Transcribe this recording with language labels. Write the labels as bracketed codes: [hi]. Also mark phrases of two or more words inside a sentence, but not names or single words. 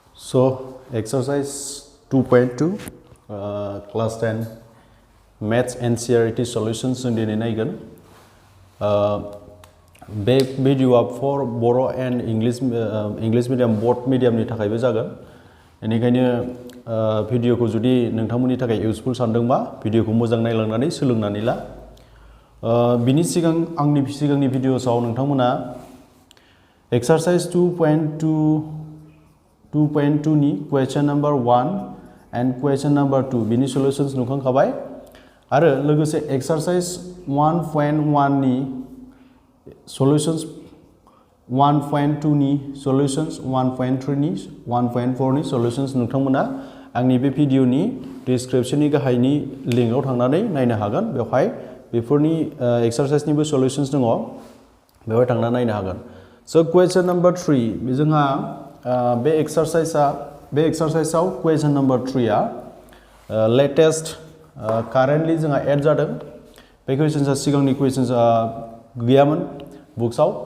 [en] So exercise 2.2 class 10 maths Ncert solutions [brx] जों दिनै नायगोन बे भिडिअआ [en] for Bodo and English medium both [brx] मीडियमनि थाखायबो जागोन बेनिखायनो भिडिअखौ जुदि नोंथांमोननि थाखाय इउजफुल सानदोंबा भिडिअखौ मोजां नायलांनानै सोलोंनानै ला बिनि सिगां आंनि सिगांनि भिडिअसआव नोंथांमोना exercise 2.2 नि [en] question number 1 and question number 2 [brx] बिनि solutions नुखांखाबाय आरो लोगोसे exercise 1.1 नि solutions 1.2 नि solutions 1.3 नि 1.4 नि solutions नोंथांमोना आंनि बे भिडिअनि डिस्क्रिप्शननि गाहायनि लिंकआव थांनानै नायनो हागोन बेवहाय बेफोरनि एक्सारसाइजनिबो सल्युशन्स दङ बेवहाय थांना नायनो हागोन [en] so question number 3 [brx] जोंहा बे एक्सारसाइजआव [en] question number 3 [brx] आ [en] latest currently [brx] जोंहा एड जादों बे क्वेश्चनसा सिगांनि क्वेश्चनसा गैयामोन बुक्सआव